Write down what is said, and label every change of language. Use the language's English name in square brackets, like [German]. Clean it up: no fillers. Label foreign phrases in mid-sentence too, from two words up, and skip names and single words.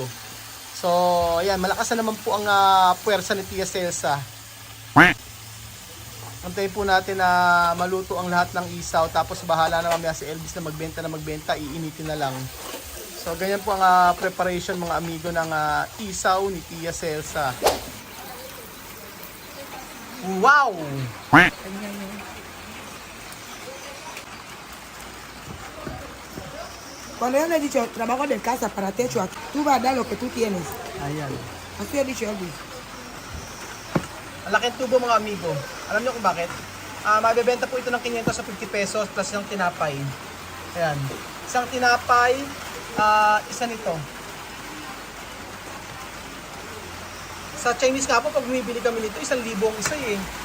[Filipino] So, ayan, malakas na naman po ang puwersa ni Tia Celsa. Antayin po natin na maluto ang lahat ng isaw. Tapos bahala na mamaya si Elvis na magbenta, iinitin na lang. So, ganyan po ang preparation mga amigo ng isaw ni Tia Celsa. Wow! [Spanish] Cuando yo le he dicho trabajo de casa para techo, tú vas a dar lo que tú tienes. [Filipino] Ayan. [Spanish] Así he dicho Elvis. [Filipino] Ang laking tubo mga amigo. Alam niyo kung bakit? Mabebenta po ito ng 500 sa 50 pesos plus ng tinapay. Ayan. Isang tinapay, isa nito. Sa Chinese nga po, pag bumibili kami nito, 1,000 ang isa eh.